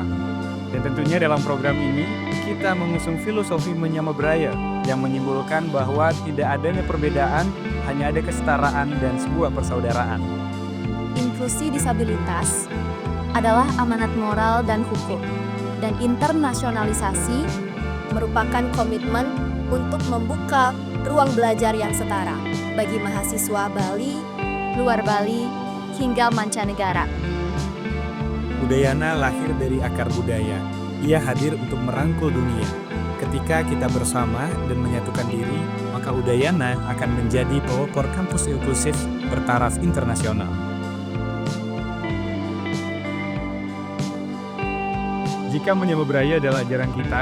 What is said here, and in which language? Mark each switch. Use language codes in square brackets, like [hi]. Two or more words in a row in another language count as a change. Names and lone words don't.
[id] Dan tentunya dalam program ini, kita mengusung filosofi Menyamabraya yang menyimpulkan bahwa tidak adanya perbedaan, hanya ada kesetaraan dan sebuah persaudaraan. Inklusi disabilitas adalah amanat moral dan hukum, dan internasionalisasi merupakan komitmen untuk membuka ruang belajar yang setara bagi mahasiswa Bali, luar Bali, hingga mancanegara. Udayana lahir dari akar budaya. Ia hadir untuk merangkul dunia. Ketika kita bersama dan menyatukan diri, maka Udayana akan menjadi pelopor kampus inklusif bertaraf internasional. Jika Menyamabraya adalah ajaran kita,